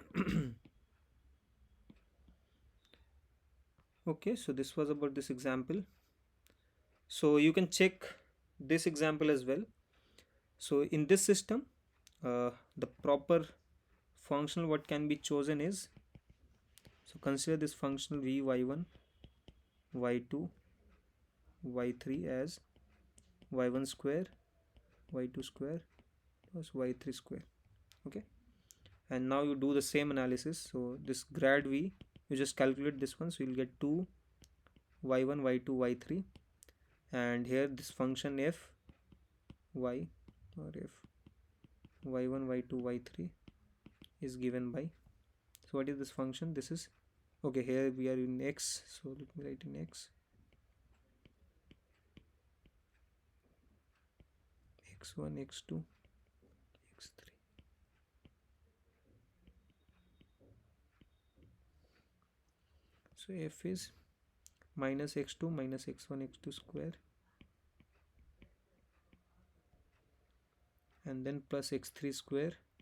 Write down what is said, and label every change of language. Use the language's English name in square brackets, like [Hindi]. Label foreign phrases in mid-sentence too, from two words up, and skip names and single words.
[English] Okay, so this was about this example. So you can check this example as well. So in this system, the proper functional what can be chosen is, so consider this functional v y1 y2 y3 as y1 square y2 square plus y3 square. Okay, and now you do the same analysis. So this grad v, you just calculate this one, so you'll get 2 y1 y2 y3, and here this function f y or f y1 y2 y3 is given by, so what is this function? This is, okay, here we are in x, so let me write in x, x1 x2 x3. So f is minus x2 minus x1 x2 square, and then plus x3 square,